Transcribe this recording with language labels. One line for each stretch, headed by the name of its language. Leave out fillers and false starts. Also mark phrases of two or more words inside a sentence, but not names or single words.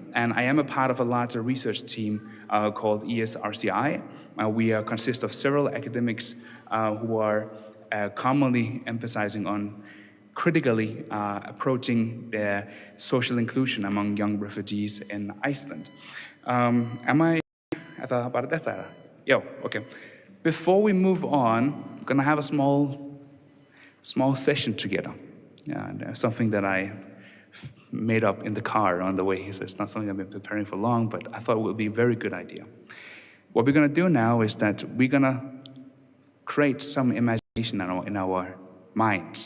English: And I am a part of a larger research team called ESRCI. We consist of several academics who are commonly emphasizing on critically approaching the social inclusion among young refugees in Iceland. Am I...
Icelandic: Bara þetta? Já, ok.
English: Before we move on, we're going to have a small session together. And something that I made up in the car on the way. So it's not something I've been preparing for long, but I thought it would be a very good idea. What we're going to do now is that we're going to create some imagination in our minds.